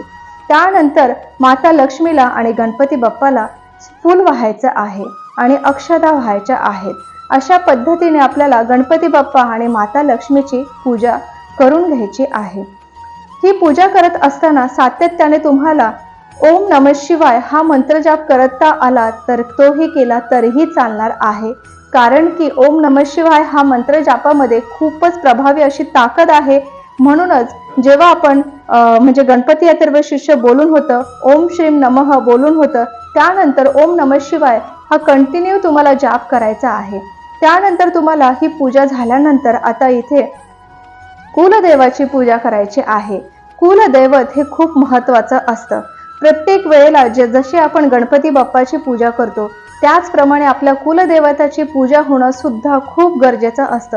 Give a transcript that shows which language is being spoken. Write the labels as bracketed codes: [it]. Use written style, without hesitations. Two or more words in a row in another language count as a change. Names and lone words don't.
[mr] त्यानंतर माता लक्ष्मीला आणि गणपती बाप्पाला फूल वाहायचं आहे आणि अक्षता व्हायच्या आहेत। अशा पद्धतीने आपल्याला गणपती बाप्पा आणि माता लक्ष्मीची पूजा करून घ्यायची आहे। ही पूजा करत असताना सातत्याने तुम्हाला [sa] ओम नमः शिवाय [mr] हा मंत्र जाप करता आला तर तोही केला तरीही चालणार आहे, कारण की [sa] ओम नमः शिवाय [mr] हा मंत्र जापामध्ये खूपच प्रभावी अशी ताकद आहे। म्हणूनच जेव्हा आपण म्हणजे गणपती अथर्व शीर्ष बोलून होतं, [sa] ओम श्रीम नमः [mr] बोलून होतं, त्यानंतर [sa] ओम नमः शिवाय [mr] हा कंटिन्यू तुम्हाला जाप करायचा आहे। त्यानंतर तुम्हाला ही पूजा झाल्यानंतर आता इथे कुलदेवाची पूजा करायची आहे। कुलदैवत हे खूप महत्त्वाचं असतं। प्रत्येक वेळेला जशी आपण गणपती बाप्पाची पूजा करतो त्याचप्रमाणे आपल्या कुलदेवताची पूजा होणं सुद्धा खूप गरजेचं असतं।